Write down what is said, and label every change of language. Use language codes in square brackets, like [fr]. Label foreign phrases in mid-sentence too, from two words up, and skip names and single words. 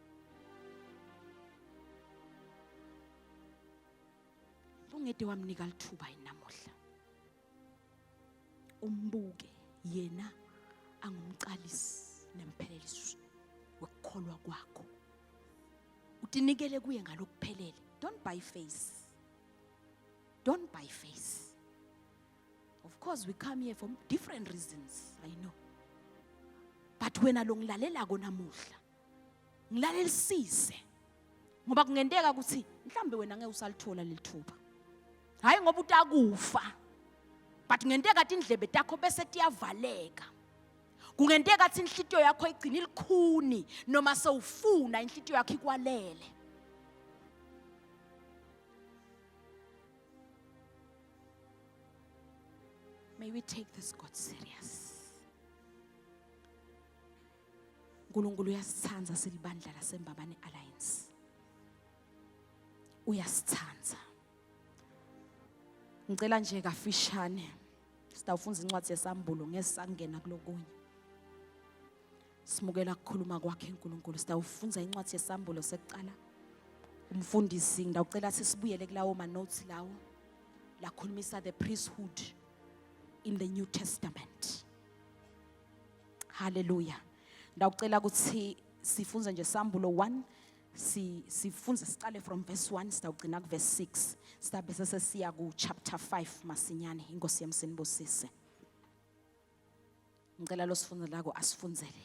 [ss] Ungede wamnika lithuba inamuhla. Umbuke yena angumqalisi nempheleliso wekukholwa kwakho. Utinikele kuye ngalokuphelele. [en] Don't buy face. Don't buy face. Of course we come here for different reasons, I know. [ss] But wena lo ngilalela kona namuhla. Ngilalelisise. Ngoba kungendeka ukuthi mhlambe wena ngeke usalithola lelithuba. Hayi ngoba utakufa. But ngendeka indlebe takho bese tiyavaleka. Kungenteka athi inhlitiyo yakho igcina ilikhuni noma sewufuna inhlitiyo yakho ikwalele. [en] May we take this God serious. [ss] uNkulunkulu uyasithanza silibandla laseMbabane Alliance. Uyasithanza. Ngicela nje kafishane sitawufunza incwadi yesambulo ngesangena kulokunye. Simukela ukukhuluma kwakhe uNkulunkulu. Sitawufunza incwadi yesambulo sekuqala. Umfundisi ngidawucela sisibuyele kulawo ma notes lawo la khulumisa [en] the priesthood in the New Testament. [ss] Hallelujah. Ndawucela ukuthi sifunze nje Sambulo 1 sifunze siqale [en] from verse 1 [ss] sitawugcina ku verse 6 sizabe sesiya ku chapter 5 masinyane. Inkosi yami sinibusise. Ngicela lo sifunze lako asifunzele.